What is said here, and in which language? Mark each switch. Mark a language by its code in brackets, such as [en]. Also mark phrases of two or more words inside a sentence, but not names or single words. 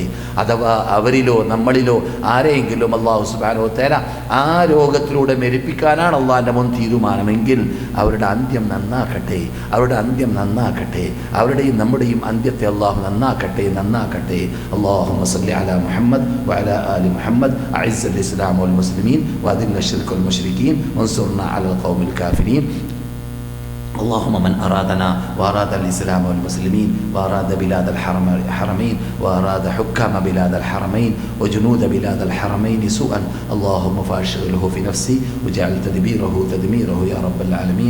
[ml] അഥവാ അവരിലോ നമ്മളിലോ ആരെയെങ്കിലും [ar] الله سبحانه وتعالى [ml] ആ രോഗത്തിലൂടെ മരിപ്പിക്കാനാണ് അള്ളാഹിൻ്റെ മുൻ തീരുമാനമെങ്കിൽ അവരുടെ അന്ത്യം നന്നാക്കട്ടെ, അവരുടെ അന്ത്യം നന്നാക്കട്ടെ. അവരുടെയും നമ്മുടെയും അന്ത്യത്തെ അള്ളാഹു നന്നാക്കട്ടെ. [ar] اللهم صل على محمد وعلى آل محمد أعز الإسلام والمسلمين وأذل الشرك والمشركين وانصرنا على القوم الكافرين. اللهم من أرادنا وأراد الإسلام والمسلمين وأراد بلاد الحرمين وأراد حكام بلاد الحرمين وجنود بلاد الحرمين سوءا اللهم فأشغله في نفسي وجعل تدميره يا رب العالمين.